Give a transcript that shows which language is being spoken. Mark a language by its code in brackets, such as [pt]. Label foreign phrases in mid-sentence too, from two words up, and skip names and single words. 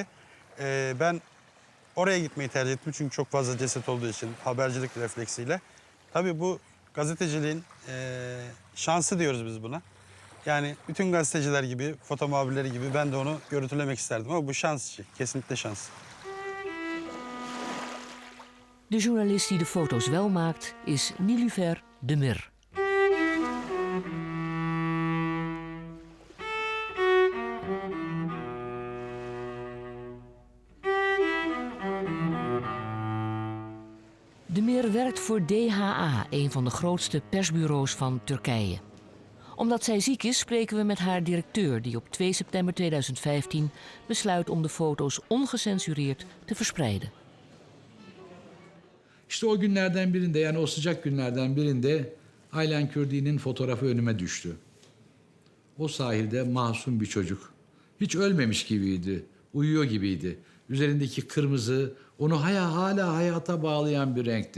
[tr] Ben oraya gitmeyi tercih ettim çünkü çok fazla ceset olduğu için habercilik refleksiyle. Tabii bu gazeteciliğin şansı diyoruz biz buna. Yani bütün gazeteciler gibi, foto muhabirleri gibi ben de onu görüntülemek isterdim ama bu şans işi, kesinlikle şans. [nl] De journalist die de foto's wel maakt is Nilüfer Demir. Demir werkt voor DHA, een van de grootste persbureaus van Turkije. Omdat zij ziek is, spreken we met haar directeur, die op 2 september 2015 besluit om de foto's ongecensureerd te verspreiden. [tr] İşte o günlerden birinde, yani o sıcak günlerden birinde Aylan Kurdi'nin fotoğrafı önüme düştü. O sahilde masum bir çocuk. Hiç ölmemiş gibiydi, uyuyor gibiydi. Üzerindeki kırmızı onu hala hayata bağlayan bir renkti.